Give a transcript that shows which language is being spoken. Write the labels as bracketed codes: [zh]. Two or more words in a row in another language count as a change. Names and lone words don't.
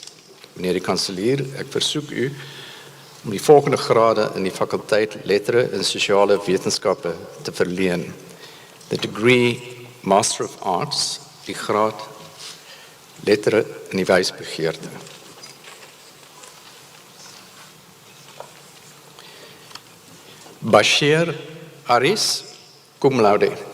[af] Meneer die kanselier, ek versoek u om die volgende grade in die fakulteit Lettere en Sosiale Wetenskappe te verleen. [en] The degree Master of Arts, [af] die graad Lettere in die Wysbegeerte. Bashir Aris, [la] cum laude.